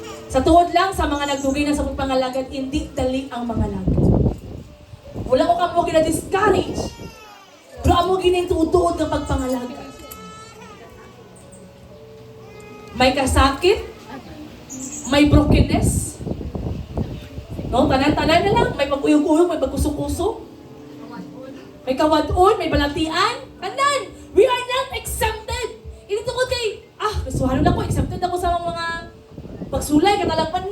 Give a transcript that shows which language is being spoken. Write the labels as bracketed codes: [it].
[hil] Sa tuod lang, sa mga nagdugay na sa pangalagan, hindi dali ang mga lagad. Wala ko kamo gina-discourage. Pero amo ginintuod ng pagpangalaga. May kasakit, may brokenness. No, tanan-tanan na lang, may pag-uyog-uyog, may pagkusok-kusok. May kawadon, may balatian. Tanan, [en] we are not exempted. [hil] Hindi tungkol kay, kasuhanon ako, exempted ako sa mga pagsulay, katalagpan.